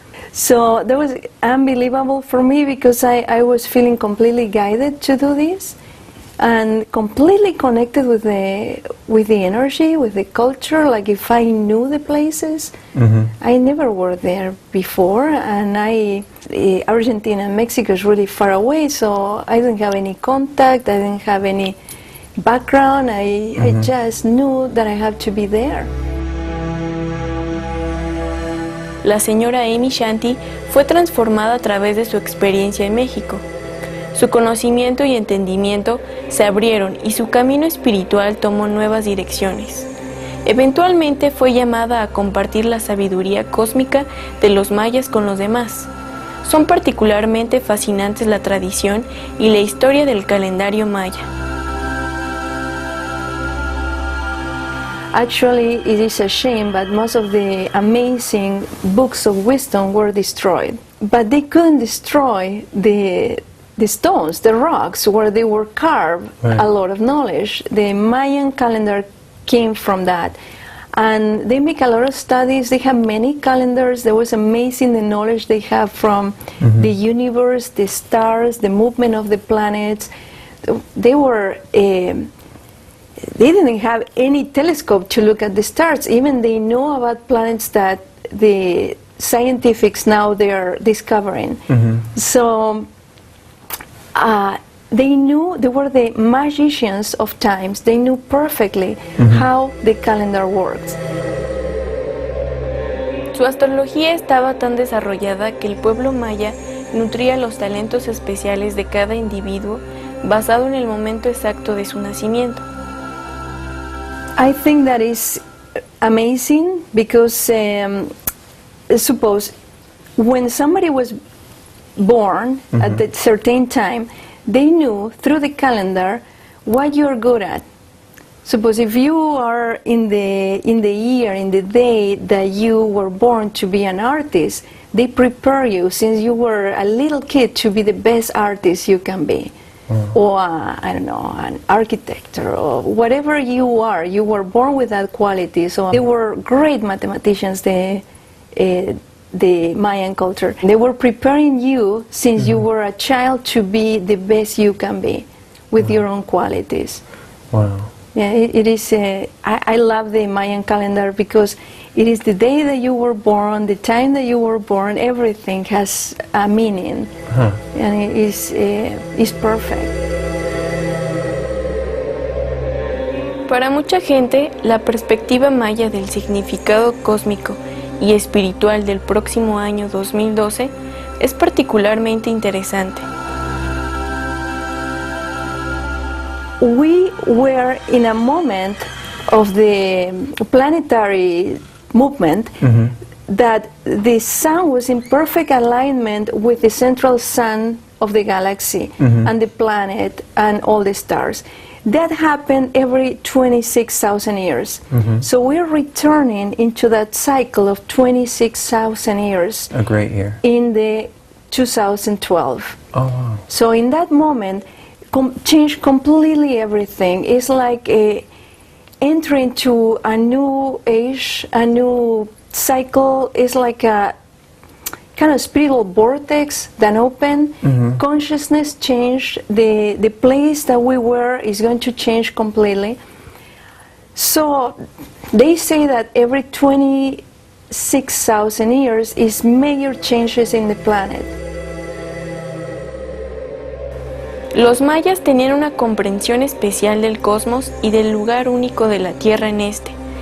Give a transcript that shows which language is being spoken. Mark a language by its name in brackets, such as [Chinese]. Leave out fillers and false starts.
[English] So that was unbelievable for me because I was feeling completely guided to do this and completely connected with the energy, with the culture, like if I knew the places. I never were there before, and Argentina and Mexico is really far away, so I didn't have any contact, I didn't have any background, I just knew that I had to be there. [Spanish] La señora Shanti fue transformada a través de su experiencia en México. Su conocimiento y entendimiento se abrieron y su camino espiritual tomó nuevas direcciones. Eventualmente fue llamada a compartir la sabiduría cósmica de los mayas con los demás. Son particularmente fascinantes la tradición y la historia del calendario maya. [English] Actually, it is a shame, but most of the amazing books of wisdom were destroyed. But they couldn't destroy the stones, the rocks where they were carved, right. A lot of knowledge. The Mayan calendar came from that. And they make a lot of studies. They have many calendars. There was amazing the knowledge they have from the universe, the stars, the movement of the planets. They were... they didn't have any telescope to look at the stars. Even they know about planets that the scientists now they are discovering. So they knew, they were the magicians of times. They knew perfectly how the calendar works. [Spanish] Su astrología estaba tan desarrollada que el pueblo maya nutría los talentos especiales de cada individuo basado en el momento exacto de su nacimiento. [English] I think that is amazing because suppose when somebody was born at a certain time, they knew through the calendar what you're good at. Suppose if you are in the day that you were born to be an artist, they prepare you since you were a little kid to be the best artist you can be. Or I don't know, an architect or whatever you are. You were born with that quality. So they were great mathematicians, the Mayan culture. They were preparing you since you were a child to be the best you can be with your own qualities. Wow. Yeah, it is. I love the Mayan calendar because it is the day that you were born, the time that you were born. Everything has a meaning, and it is perfect. [Spanish] Para mucha gente, la perspectiva maya del significado cósmico y espiritual del próximo año 2012 es particularmente interesante. [English] We were in a moment of the planetary movement that the sun was in perfect alignment with the central sun of the galaxy and the planet and all the stars. That happened every 26,000 years. So we're returning into that cycle of 26,000 years. A great year. In the 2012. Oh, wow. So in that moment, changed completely everything. It's like entering to a new age, a new cycle. It's like a kind of spiritual vortex that opened. Consciousness changed. The place that we were is going to change completely. So they say that every 26,000 years is major changes in the planet. [Spanish] Los mayas tenían una comprensión especial del cosmos y del lugar único de la Tierra en este.